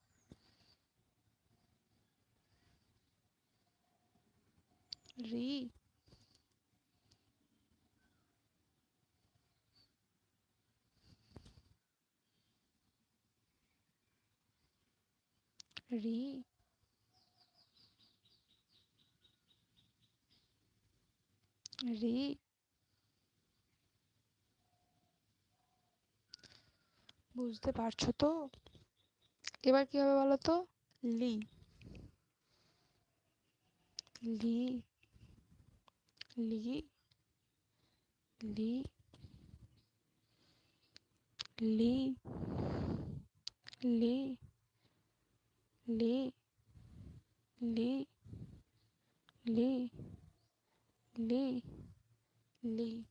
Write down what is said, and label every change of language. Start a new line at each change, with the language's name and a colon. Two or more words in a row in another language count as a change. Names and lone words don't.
Bangla: রি রি রি। বুঝতে পারছো তো? এবার কি হবে বলো তো? লি লি লি লি লে লে লে লে লে লে লে।